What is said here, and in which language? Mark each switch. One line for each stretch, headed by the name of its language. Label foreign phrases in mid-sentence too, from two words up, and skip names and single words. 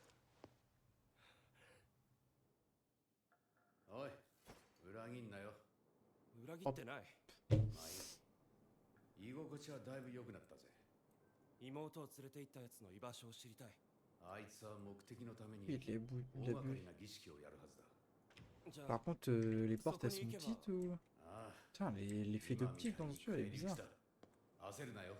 Japanese: おい、裏切んなよ。裏切ってない。居心地はだいぶ良くなったぜ。妹を連れて行ったやつの居場所を知りたい。あいつは目的のために
French: Il est
Japanese: 大
French: il a
Japanese: 掛か
French: bu.
Japanese: りな儀式をやるはずだ。じゃあ
French: Par contre, les portes, elles sont petites ou...
Japanese: ああ、
French: Putain, l'effet
Japanese: 今み
French: d'optique
Japanese: たい
French: dans
Japanese: に
French: ce jeu, elle est
Japanese: 経理
French: bizarre.
Japanese: だ。焦るなよ。